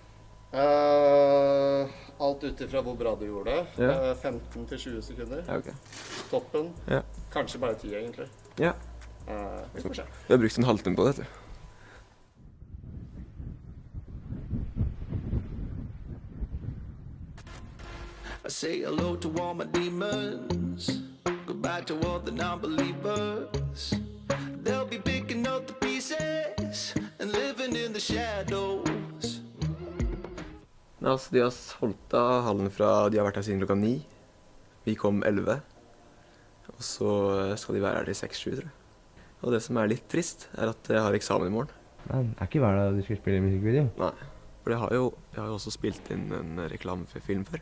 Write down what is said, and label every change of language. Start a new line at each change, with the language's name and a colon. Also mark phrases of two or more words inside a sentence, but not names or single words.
Norwegian: Alt ut ifra hvor bra du gjorde det. 15 til 20 sekunder. Ja, ok. Toppen. Ja. Kanskje bare 10 egentlig. Ja. Vi får se. Vi har brukt en halvtime på dette.
English: I say hello to all my demons. Goodbye to all the non-believers. They'll be picking up the pieces and living in the shadows.
Norwegian: Altså, de har solgt av hallen fra de har vært her siden klokka 9. Vi kom 11. Og så skal de være her til 6-7, tror jeg. Og det som er litt trist, er at jeg har eksamen i morgen. Nei, det er ikke hver dag du skal spille musikkvideo. Nei, for jeg har jo også spilt inn en reklame for film før.